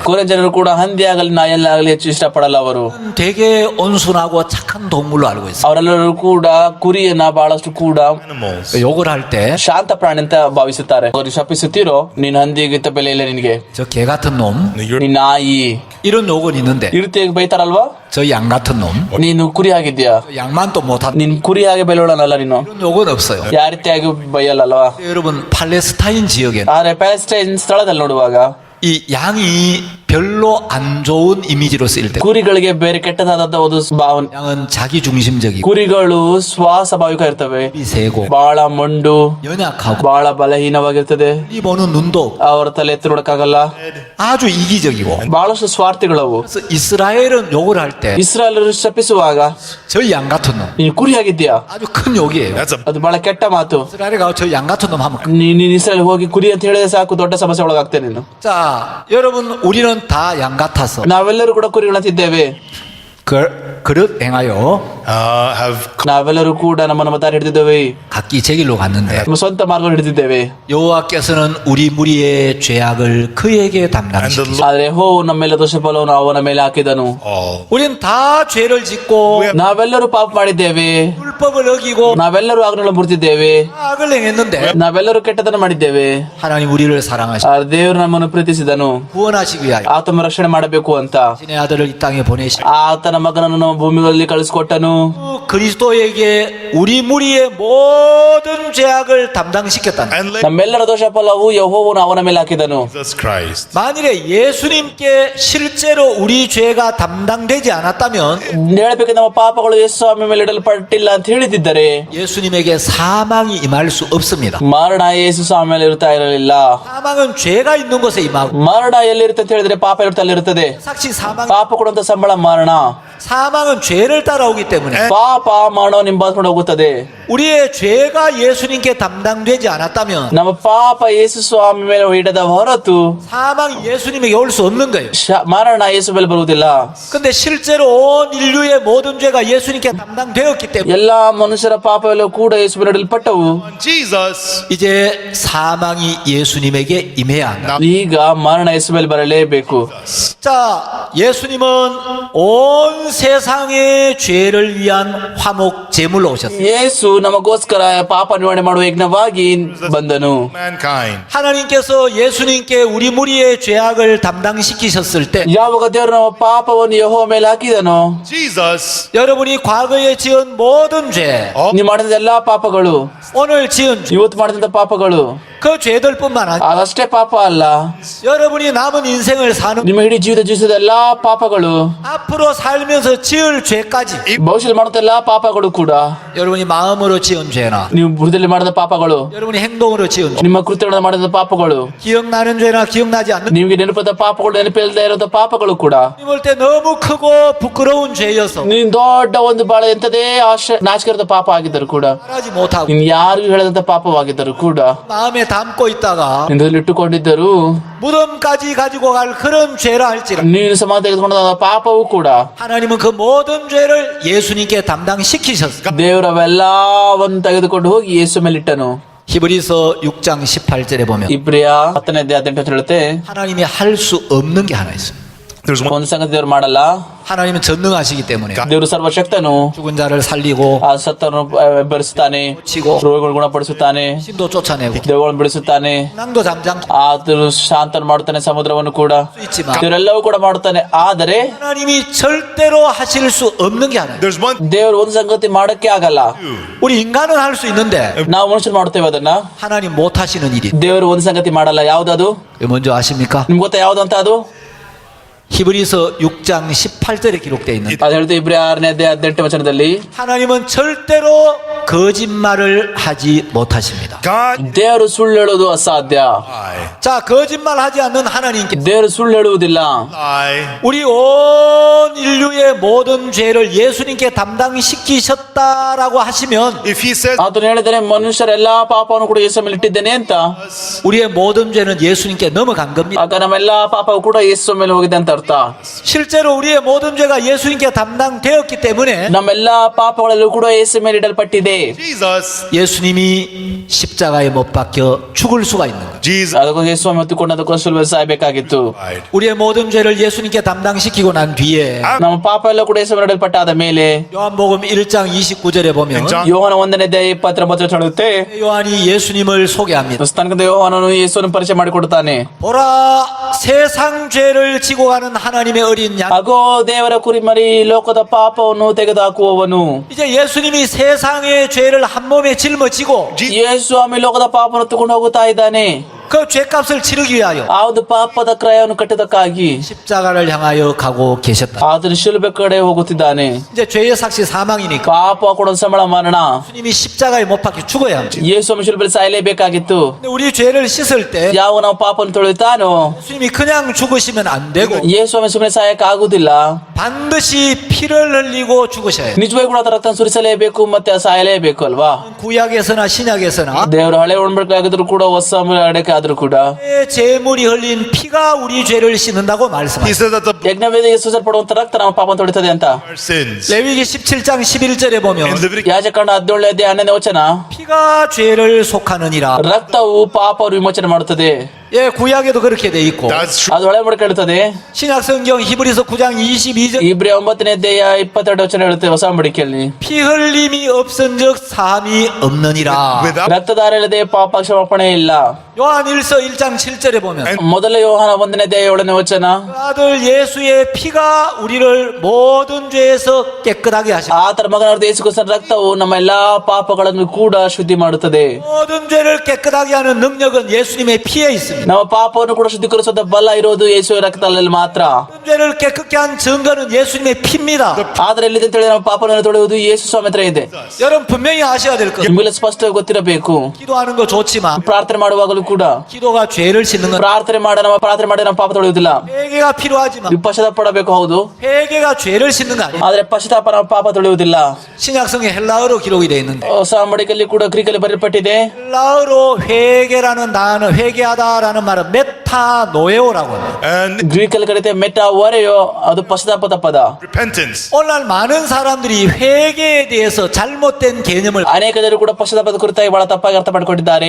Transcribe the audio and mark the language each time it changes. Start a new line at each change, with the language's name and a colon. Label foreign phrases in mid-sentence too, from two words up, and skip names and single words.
Kannada: ಕೋರಿಯನ್ ಜನರು ಕೂಡ ಹಂದಿ ಆಗಲಿ ನಾಯಲ್ಲಾಗಲಿ ಹೆಚ್ಚು ಇಷ್ಟಪಡಲ್ಲ. ಅವರು
Korean: 되게 온순하고 착한 동물로 알고 있어요.
Kannada: ಅವರೆಲ್ಲರೂ ಕೂಡ ಕುರಿಯನ್ನ ಬಹಳಷ್ಟು ಕೂಡ
English: Animals.
Korean: 욕을 할 때 저
Kannada: ಶಾಂತ ಪ್ರಾಣಿ ಅಂತ ಭಾವಿಸುತ್ತಾರೆ. ಅವರು ಶಪಿಸುತ್ತೀರೋ ನೀನು ಹಂದಿಗಿಂತ ಬೆಲೆ ಇಲ್ಲ ನಿನಗೆ,
Korean: 개 같은 놈
English: No, you're
Kannada: ನೀನ್ ನಾಯಿ
Korean: 이런 욕은 있는데
Kannada: ಈ ರೀತಿಯಾಗಿ ಬೈತಾರಲ್ವಾ?
Korean: 저 양 같은 놈
Kannada: ನೀನು ಕುರಿ ಆಗಿದ್ಯಾ,
Korean: 양만 또 못한
Kannada: ನೀನ್ ಕುರಿ ಹಾಗೆ ಬೆಳೆಯೋಣಲ್ಲ ನೀನು,
Korean: 이런 욕은 없어요.
Kannada: ಯಾವ ರೀತಿಯಾಗಿ ಬೈಯಲ್ಲಲ್ವಾ?
Korean: 여러분 팔레스타인 지역에는
Kannada: ಆದ್ರೆ ಪ್ಯಾಲೆಸ್ಟೈನ್ ಸ್ಥಳದಲ್ಲಿ ನೋಡುವಾಗ
Korean: 이 양이 별로 안 좋은 이미지로 쓰일 때
Kannada: ಕುರಿಗಳಿಗೆ ಬೇರೆ ಕೆಟ್ಟದಾದ ಒಂದು ಭಾವನೆ.
Korean: 양은 자기 중심적이고
Kannada: ಕುರಿಗಳು ಸ್ವಾಭಾವಿಕ ಇರ್ತವೆ,
Korean: 이 세고
Kannada: ಬಹಳ ಮೊಂಡು,
Korean: 연약하고
Kannada: ಬಹಳ ಬಲಹೀನವಾಗಿರ್ತದೆ,
Korean: 이 보는 눈도
Kannada: ಅವರ ತಲೆ ಎತ್ತಿ ನೋಡಕ್ಕಾಗಲ್ಲ,
Korean: 아주 이기적이고
Kannada: ಬಹಳಷ್ಟು ಸ್ವಾರ್ಥಿಗಳವು.
Korean: 그래서 이스라엘은 욕을 할 때 저
Kannada: ಇಸ್ರಾಯೇಲರು ಶಪಿಸುವಾಗ
Korean: 양 같은 놈
Kannada: ನೀನು ಕುರಿ ಆಗಿದ್ಯಾ,
Korean: 아주 큰 욕이에요.
English: that's a
Kannada: ಅದು ಬಹಳ ಕೆಟ್ಟ ಮಾತು.
Korean: 이스라엘에 가서 저 양 같은 놈 하면
Kannada: ನೀನ್ ಇಸ್ರಾಯೇಲ್ ಹೋಗಿ ಕುರಿ ಅಂತ ಹೇಳಿದ್ರೆ ಸಾಕು, ದೊಡ್ಡ ಸಮಸ್ಯೆ ಒಳಗಾಗ್ತೇನೆ ನೀನು.
Korean: 자, 여러분 우리는 다 양 같아서
Kannada: ನಾವೆಲ್ಲರೂ ಕೂಡ ಕುರಿಗಳಂತಿದ್ದೇವೆ.
Korean: 그릇 행하여
English: have
Kannada: ನಾವೆಲ್ಲರೂ ಕೂಡ ನಮ್ಮ ದಾರಿ ಹಿಡಿದಿದ್ದೇವೆ,
Korean: 각기 제 길로 갔는데
Kannada: ನಮ್ಮ ಸ್ವಂತ ಮಾರ್ಗ ಹಿಡಿದಿದ್ದೇವೆ.
Korean: 여호와께서는 우리 무리의 죄악을 그에게
English: and the
Korean: 담당시키시고
English: Lord
Kannada: ಆದ್ರೆ ನಮ್ಮೆಲ್ಲ ದೋಷ ಫಲವನ್ನು ಅವನ ಮೇಲೆ ಹಾಕಿದನು.
English: all.
Korean: 우리는 다 죄를 짓고
Kannada: ನಾವೆಲ್ಲರೂ ಪಾಪ ಮಾಡಿದ್ದೇವೆ,
Korean: 율법을 어기고
Kannada: ನಾವೆಲ್ಲರೂ ಆಜ್ಞೆಗಳನ್ನು ಮುರಿದಿದ್ದೇವೆ,
Korean: 악을 행했는데
Kannada: ನಾವೆಲ್ಲರೂ ಕೆಟ್ಟದನ್ನು ಮಾಡಿದ್ದೇವೆ.
Korean: 하나님 우리를 사랑하시고
Kannada: ಆ ದೇವರು ನಮ್ಮನ್ನು ಪ್ರೀತಿಸಿದನು,
Korean: 구원하시기 위하여
Kannada: ಆತನ ರಕ್ಷಣೆ ಮಾಡಬೇಕು ಅಂತ
Korean: 신의 아들을 이 땅에 보내시고
Kannada: ಆತನ ಮಗನನ್ನು ನಮ್ಮ ಭೂಮಿಗಳಲ್ಲಿ ಕಳಿಸಿಕೊಟ್ಟನು.
Korean: 그리스도에게 우리 무리의 모든 죄악을 담당시켰다는
English: And let
Kannada: ನಮ್ಮೆಲ್ಲರ ದೋಷ ಫಲವು ಯೆಹೋವನು ಅವನ ಮೇಲೆ ಹಾಕಿದನು. Jesus Christ.
Korean: 만일에 예수님께 실제로 우리 죄가 담당되지 않았다면
Kannada: ಹೇಳಬೇಕು, ನಮ್ಮ ಪಾಪಗಳು ಯೇಸು ಸ್ವಾಮಿ ಮೇಲೆ ಇಡಲ್ಪಟ್ಟಿಲ್ಲ ಅಂತ ಹೇಳಿದಿದ್ದರೆ
Korean: 예수님에게 사망이 임할 수 없습니다.
Kannada: ಮರಣ ಯೇಸು ಸ್ವಾಮಿ ಮೇಲೆ ಇರ್ತಾ ಇರಲಿಲ್ಲ.
Korean: 사망은 죄가 있는 곳에 임하고
Kannada: ಮರಣ ಎಲ್ಲಿರುತ್ತೆ ಅಂತ ಹೇಳಿದ್ರೆ ಪಾಪ ಇರುತ್ತೆ, ಅಲ್ಲಿರುತ್ತದೆ.
Korean: 사실 사망
Kannada: ಪಾಪ ಕೊಡುವಂತ ಸಂಬಳ ಮರಣ.
Korean: 사망은 죄를 따라오기 때문에
Kannada: ಪಾಪ ಮರಣವನ್ನು ಹಿಂಬಾಲಿಸಿಕೊಂಡು ಹೋಗುತ್ತದೆ.
Korean: 우리의 죄가 예수님께 담당되지 않았다면
Kannada: ನಮ್ಮ ಪಾಪ ಯೇಸು ಸ್ವಾಮಿ ಮೇಲೆ ಹಿಡದ ಹೊರತು
Korean: 사망이 예수님에게 올 수 없는 거예요.
Kannada: ಮರಣ ಯೇಸು ಮೇಲೆ ಬರುವುದಿಲ್ಲ.
Korean: 근데 실제로 온 인류의 모든 죄가 예수님께 담당되었기 때문에
Kannada: ಎಲ್ಲಾ ಮನುಷ್ಯರ ಪಾಪವೆಲ್ಲ ಕೂಡ ಯೇಸು ಮೇಲೆ ಹಿಡಲ್ಪಟ್ಟವು.
English: On Jesus.
Korean: 이제 사망이 예수님에게 임해야 한다.
Kannada: ಈಗ ಮರಣ ಯೇಸು ಮೇಲೆ ಬರಲೇಬೇಕು.
Korean: 자, 예수님은 온 세상의 죄를 위한 화목 제물로 오셨어요.
Kannada: ಯೇಸು ನಮಗೋಸ್ಕರ ಪಾಪ ನಿವಾರಣೆ ಮಾಡುವ ಯಜ್ಞವಾಗಿ ಬಂದನು.
English: Mankind.
Korean: 하나님께서 예수님께 우리 무리의 죄악을 담당시키셨을 때
Kannada: ಯಾವಾಗ ದೇವರು ನಮ್ಮ ಪಾಪವನ್ನು ಯೆಹೋವ ಮೇಲೆ ಹಾಕಿದನು, Jesus.
Korean: 여러분이 과거에 지은 모든 죄,
English: All
Kannada: ನೀವು ಮಾಡಿದ ಎಲ್ಲಾ ಪಾಪಗಳು,
Korean: 오늘 지은 죄,
Kannada: ಇವತ್ತು ಮಾಡಿದಂತ ಪಾಪಗಳು
Korean: 그 죄들뿐만 아니라
Kannada: ಅದಷ್ಟೇ ಪಾಪ ಅಲ್ಲ,
Korean: 여러분이 남은 인생을 사는
Kannada: ನಿಮ್ಮ ಇಡೀ ಜೀವಿತ ಜೀವಿಸಿದ ಎಲ್ಲಾ ಪಾಪಗಳು,
Korean: 앞으로 살면서 지을 죄까지
Kannada: ಭವಿಷ್ಯದಲ್ಲಿ ಮಾಡುತ್ತ ಎಲ್ಲಾ ಪಾಪಗಳು ಕೂಡ,
Korean: 여러분이 마음으로 지은 죄나
Kannada: ನೀವು ಹೃದಯದಲ್ಲಿ ಮಾಡಿದ ಪಾಪಗಳು,
Korean: 여러분이 행동으로 지은 죄,
Kannada: ನಿಮ್ಮ ಕೃತ್ಯಗಳನ್ನು ಮಾಡಿದ ಪಾಪಗಳು,
Korean: 기억나는 죄나 기억나지 않는
Kannada: ನಿಮಗೆ ನೆನಪದ ಪಾಪಗಳು, ನೆನಪಿಲ್ಲದೆ ಇರೋದ ಪಾಪಗಳು ಕೂಡ,
Korean: 볼 때 너무 크고 부끄러운 죄여서
Kannada: ನೀನ್ ದೊಡ್ಡ ಒಂದು ಬಾಳ ಎಂತದೇ ನಾಚಿಕೆರದ ಪಾಪ ಆಗಿದ್ದರು ಕೂಡ,
Korean: 말하지 못하고
Kannada: ನೀನ್ ಯಾರಿಗೂ ಹೇಳದಂತ ಪಾಪವಾಗಿದ್ದರು ಕೂಡ,
Korean: 마음에 담고 있다가
Kannada: ನಿನ್ನಲ್ಲಿ ಇಟ್ಟುಕೊಂಡಿದ್ದರು,
Korean: 무덤까지 가지고 갈 그런 죄라 할지라
Kannada: ನೀನು ಸಮಾಧಿ ತೆಗೆದುಕೊಂಡ ಪಾಪವೂ ಕೂಡ
Korean: 하나님은 그 모든 죄를 예수님께 담당시키셨어요.
Kannada: ದೇವರವೆಲ್ಲವನ್ನು ತೆಗೆದುಕೊಂಡು ಹೋಗಿ ಯೇಸು ಮೇಲೆ ಇಟ್ಟನು.
Korean: 히브리서 6장 18절에 보면
Kannada: ಇಬ್ರಿಯ 10ನೇ ಅಧ್ಯಾಯ 18 ಹೇಳುತ್ತೆ,
Korean: 하나님이 할 수 없는 게 하나 있어요.
English: There's one.
Kannada: ಒಂದು ಸಂಗತಿ ದೇವರು ಮಾಡಲ್ಲ.
Korean: 하나님은 전능하시기 때문에
Kannada: ದೇವರು ಸರ್ವಶಕ್ತನು,
Korean: 죽은 자를 살리고
Kannada: ಆ ಸತ್ತನ್ನು ಬೆರೆಸುತ್ತಾನೆ,
Korean: 치고
Kannada: ರೋಗಗಳು ಗುಣಪಡಿಸುತ್ತಾನೆ,
Korean: 신도 쫓아내고
Kannada: ದೇವಗಳನ್ನು ಬಿಡಿಸುತ್ತಾನೆ,
Korean: 낭도 잠잠
Kannada: ಆತನು ಶಾಂತನ ಮಾಡುತ್ತಾನೆ, ಸಮುದ್ರವನ್ನು ಕೂಡ,
Korean: 수 있지만
Kannada: ಇವರೆಲ್ಲವೂ ಕೂಡ ಮಾಡುತ್ತಾನೆ. ಆದರೆ
Korean: 하나님이 절대로 하실 수 없는 게 하나 있어요.
English: There's one.
Kannada: ದೇವರು ಒಂದು ಸಂಗತಿ ಮಾಡಕ್ಕೆ ಆಗಲ್ಲ.
Korean: 우리 인간은 할 수 있는데
Kannada: ನಾವು ಮನುಷ್ಯರು ಮಾಡ್ತೇವೆ ಅದನ್ನ,
Korean: 하나님 못 하시는 일이
Kannada: ದೇವರು ಒಂದು ಸಂಗತಿ ಮಾಡಲ್ಲ. ಯಾವ್ದದು
Korean: 뭔지 아십니까?
Kannada: ನಿಮ್ಗೆ ಗೊತ್ತಾ ಯಾವ್ದಂತ? ಅದು
Korean: 히브리서 6장 18절에 기록되어 있는
Kannada: ಅದು ಹೇಳ್ತು ಇಬ್ರಿಯ 6ನೇ ಅಧ್ಯಾಯ 18 ವಚನದಲ್ಲಿ,
Korean: 하나님은 절대로 거짓말을 하지 못하십니다.
English: God.
Kannada: ದೇವರು ಸುಳ್ಳು ಹೇಳುವುದು ಅಸಾಧ್ಯ.
English: Lie.
Korean: 자, 거짓말하지 않는 하나님께
Kannada: ದೇವರು ಸುಳ್ಳು ಹೇಳುವುದಿಲ್ಲ.
English: Lie.
Korean: 우리 온 인류의 모든 죄를 예수님께 담당시키셨다라고 하시면
English: If he says
Kannada: ಆತನು ಹೇಳಿದರೆ ಮನುಷ್ಯರ ಎಲ್ಲಾ ಪಾಪವನ್ನು ಕೂಡ ಯೇಸು ಮೇಲೆ ಇಟ್ಟಿದ್ದೇನೆ ಅಂತ,
Korean: 우리의 모든 죄는 예수님께 넘어간 겁니다.
Kannada: ಆಗ ನಮ್ಮೆಲ್ಲಾ ಪಾಪವು ಕೂಡ ಯೇಸು ಮೇಲೆ ಹೋಗಿದೆ ಅಂತ ಅರ್ಥ.
Korean: 실제로 우리의 모든 죄가 예수님께 담당되었기 때문에
Kannada: ನಮ್ಮೆಲ್ಲಾ ಪಾಪಗಳಲ್ಲೂ ಕೂಡ ಯೇಸು ಮೇಲೆ ಇಡಲ್ಪಟ್ಟಿದೆ. Jesus.
Korean: 예수님이 십자가에 못 박혀 죽을 수가 있는 거예요. Jesus
Kannada: ಅದಕ್ಕೂ ಯೇಸು ಹೊತ್ತುಕೊಂಡು ಅದಕ್ಕೋಸ್ಕರ ಶಿಲುಬೆಯಲ್ಲಿ ಸಾಯಬೇಕಾಗಿತ್ತು.
English: died.
Korean: 우리의 모든 죄를 예수님께 담당시키고 난 뒤에
Kannada: ನಮ್ಮ ಪಾಪ ಎಲ್ಲ ಕೂಡ ಯೇಸು ಮೇಲೆ ಇಡಲ್ಪಟ್ಟಾದ ಮೇಲೆ
Korean: 요한복음 1장 29절에 보면 John.
Kannada: ಯೋಹಾನ 1ನೇ ಅಧ್ಯಾಯ 20 ಹೇಳುತ್ತೆ,
Korean: 요한이 예수님을 소개합니다.
Kannada: ತನಕ ಯೋಹಾನನು ಯೇಸುವನ್ನು ಪರಿಚಯ ಮಾಡಿಕೊಡುತ್ತಾನೆ.
Korean: 보라, 세상 죄를 지고 가는 하나님의 어린 양.
Kannada: ಅಗೋ ದೇವರ ಕುರಿಮರಿ, ಲೋಕದ ಪಾಪವನ್ನು ತೆಗೆದುಹಾಕುವವನು.
Korean: 이제 예수님이 세상의 죄를 한 몸에 짊어지고
Kannada: ಯೇಸು ಸ್ವಾಮಿ ಲೋಕದ ಪಾಪವನ್ನು ತಗೊಂಡು ಹೋಗುತ್ತಾ ಇದ್ದಾನೆ.
Korean: 그 죄값을 치르기 위하여
Kannada: ಆ ಒಂದು ಪಾಪದ ಕ್ರಯವನ್ನು ಕಟ್ಟುವುದಕ್ಕಾಗಿ
Korean: 십자가를 향하여 가고 계셨다.
Kannada: ಆತನು ಶಿಲುಬೆ ಕಡೆ ಹೋಗುತ್ತಿದ್ದಾನೆ.
Korean: 이제 죄의 삭시 사망이니까
Kannada: ಪಾಪ ಕೊಡೋ ಸಂಬಳ ಮರಣ.
Korean: 예수님이 십자가에 못 박혀 죽어야 합니다.
Kannada: ಯೇಸು ಸ್ವಾಮಿ ಶಿಲುಬೆಯಲ್ಲಿ ಸಾಯಲೇಬೇಕಾಗಿತ್ತು.
Korean: 근데 우리 죄를 씻을 때
Kannada: ಯಾವ ನಾವು ಪಾಪವನ್ನು ತೊಳೆಯುತ್ತಾನೋ
Korean: 예수님이 그냥 죽으시면 안 되고
Kannada: ಯೇಸು ಸ್ವಾಮಿ ಸುಮ್ಮನೆ ಸಾಯಕ್ಕೆ ಆಗುದಿಲ್ಲ.
Korean: 반드시 피를 흘리고 죽으셔야 해요.
Kannada: ನಿಜವಾಗಿ ಕೂಡ ಅದರ ರಕ್ತ ಸುರಿಸಲೇಬೇಕು, ಮತ್ತೆ ಸಾಯಲೇಬೇಕು ಅಲ್ವಾ?
Korean: 구약에서나 신약에서나
Kannada: ದೇವರು ಹಳೆ ಒಡಂಬಡಿಕೆಯಾಗಿದ್ರು ಕೂಡ ಹೊಸ ಒಡಂಬಡಿಕೆ ಆದ್ರೂ ಕೂಡ
Korean: 제물이 흘린 피가 우리 죄를 씻는다고
English: He
Korean: 말씀하셨어요.
English: says that the
Kannada: ಯಜ್ಞವೇದಿಗೆ ಸೂಸಲ್ಪಡುವಂತ ರಕ್ತ ನಮ್ಮ ಪಾಪವನ್ನು ತೊಳಿತದೆ ಅಂತ.
English: our sins.
Korean: 레위기 17장 11절에 보면
English: In Leviticus
Kannada: ಯಾಜಕಾಂಡ 17ನೇ ಅಧ್ಯಾಯ 12ನೇ ವಚನ,
Korean: 피가 죄를 속하느니라.
Kannada: ರಕ್ತವು ಪಾಪ ವಿಮೋಚನೆ ಮಾಡುತ್ತದೆ.
Korean: 예, 구약에도 그렇게 돼 있고
English: That's true.
Kannada: ಅದು ಒಳ್ಳೆ ಮಾಡಿ ಕೇಳ್ತದೆ.
Korean: 신약 성경 히브리서 9장 22절
Kannada: ಇಬ್ರಿ 9ನೇ ಅಧ್ಯಾಯ 22 ವಚನ ಹೇಳುತ್ತೆ ಹೊಸ ಮಡಿಕೆಯಲ್ಲಿ.
Korean: 피 흘림이 없은즉 사함이 없느니라.
English: Without
Kannada: ರಕ್ತಧಾರೆ ಇಲ್ಲದೆ ಪಾಪ ಕ್ಷಮಾಪಣೆ ಇಲ್ಲ.
Korean: 요한일서 1장 7절에 보면
Kannada: ಮೊದಲ ಯೋಹಾನ 1ನೇ ಅಧ್ಯಾಯ 7ನೇ ವಚನ.
Korean: 그 아들 예수의 피가 우리를 모든 죄에서 깨끗하게 하시고
Kannada: ಆತನ ಮಗನಾದ ಯೇಸು ಕ್ರಿಸ್ತನ ರಕ್ತವು ನಮ್ಮ ಎಲ್ಲಾ ಪಾಪಗಳನ್ನು ಕೂಡ ಶುದ್ಧಿ ಮಾಡುತ್ತದೆ.
Korean: 모든 죄를 깨끗하게 하는 능력은 예수님의 피에 있습니다.
Kannada: ನಮ್ಮ ಪಾಪವನ್ನು ಕೂಡ ಶುದ್ಧೀಕರಿಸುವ ಬಲ ಇರೋದು ಯೇಸುವಿನ ರಕ್ತದಲ್ಲಿ ಮಾತ್ರ.
Korean: 모든 죄를 깨끗게 한 증거는 예수님의 피입니다.
Kannada: ಆದ್ರೆ ಎಲ್ಲಿದೆ ಅಂತ ಹೇಳಿ ನಮ್ಮ ಪಾಪವನ್ನು ತೊಳೆಯುವುದು ಯೇಸು ಸ್ವಾಮಿ ಹತ್ರ ಇದೆ.
Korean: 여러분 분명히 아셔야 될 것.
Kannada: ನಿಮಗೆ ಸ್ಪಷ್ಟವಾಗಿ ಗೊತ್ತಿರಬೇಕು.
Korean: 기도하는 거 좋지만
Kannada: ಪ್ರಾರ್ಥನೆ ಮಾಡುವಾಗಲೂ ಕೂಡ
Korean: 기도가 죄를 씻는 건
Kannada: ಪ್ರಾರ್ಥನೆ ಮಾಡಿ ನಮ್ಮ ಪಾಪ ತೊಳೆಯುವುದಿಲ್ಲ.
Korean: 회개가 필요하지만
Kannada: ನೀವು ಪಶ್ಚಾತ್ತಾಪ ಪಡಬೇಕು, ಹೌದು.
Korean: 회개가 죄를 씻는 거 아니에요.
Kannada: ಆದ್ರೆ ಪಶ್ಚಾತ್ತಾಪ ನಮ್ಮ ಪಾಪ ತೊಳೆಯುವುದಿಲ್ಲ.
Korean: 신약성에 헬라어로 기록이 되어 있는데
Kannada: ಹೊಸ ಮಡಿಕೆಯಲ್ಲಿ ಕೂಡ ಗ್ರೀಕಲ್ಲಿ ಬರೆಯಲ್ಪಟ್ಟಿದೆ.
Korean: 헬라어로 회개라는 단어, 회개하다라는 말은 메타노에오라고 합니다.
English: and
Kannada: ಗ್ರೀಕಲ್ಲಿ ಕರೀತೆ ಮೆಟಾ ವರೆಯೋ, ಅದು ಪಶ್ಚಾತ್ತಾಪದ ಪದ.
English: repentance.
Korean: 오늘날 많은 사람들이 회개에 대해서 잘못된 개념을
Kannada: ಅನೇಕ ಜನರು ಕೂಡ ಪಶ್ಚಾತ್ತಾಪದ ಕುರಿತಾಗಿ ಬಹಳ ತಪ್ಪಾಗಿ ಅರ್ಥ ಮಾಡಿಕೊಂಡಿದ್ದಾರೆ.